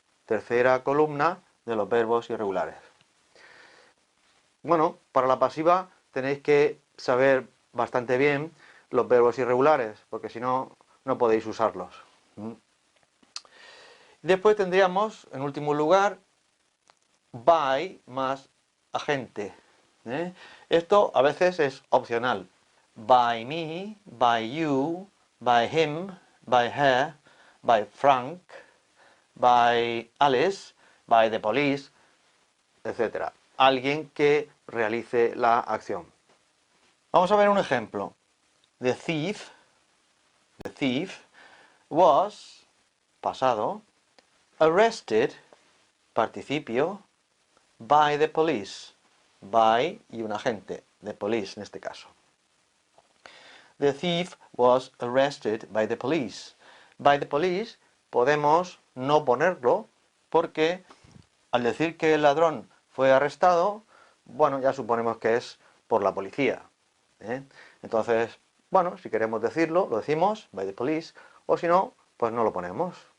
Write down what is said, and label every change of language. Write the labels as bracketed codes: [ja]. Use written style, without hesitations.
[es] Tercera columna de los verbos irregulares. Bueno, para la pasiva tenéis que saber bastante bien los verbos irregulares, porque si no, no podéis usarlos. Después tendríamos, en último lugar, by más agente. Esto a veces es opcional. [en] By me, by you, by him, by her, by Frank, by Alice, by the police, etc. [es] Alguien que realice la acción. [en] Vamos a ver un ejemplo. The thief was, pasado, arrested, participio, by the police, by [es] y un agente, [en] the police [es] en este caso. [en] The thief was arrested by the police. By the police [es] podemos no ponerlo porque al decir que el ladrón fue arrestado, bueno, ya suponemos que es por la policía. Entonces, bueno, si queremos decirlo, lo decimos, [en] by the police, [es] o si no, pues no lo ponemos.